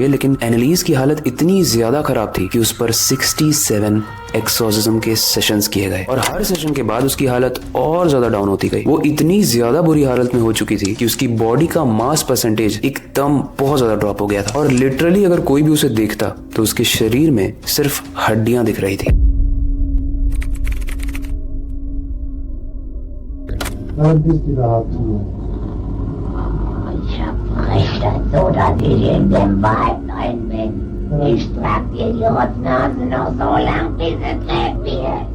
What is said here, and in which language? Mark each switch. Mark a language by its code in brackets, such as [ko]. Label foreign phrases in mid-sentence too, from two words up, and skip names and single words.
[hi] लेकिन एनेलिस की हालत इतनी ज्यादा खराब थी कि उस पर 67 एक्सॉर्सिज्म के सेशंस किए गए, और हर सेशन के बाद उसकी हालत और ज्यादा डाउन होती गई। वो इतनी ज्यादा बुरी हालत में हो चुकी थी कि उसकी बॉडी का [en] mass percentage [hi] एकदम बहुत ज्यादा ड्रॉप हो गया था, और लिटरली अगर कोई भी उसे देखता तो उसके शरीर में सिर्फ हड्डियां दिख रही थी। [de] Ich hab recht, so dass ich in dem Wald rein bin. Ich trag dir die Rotznase noch so lang, bis es lebt wird.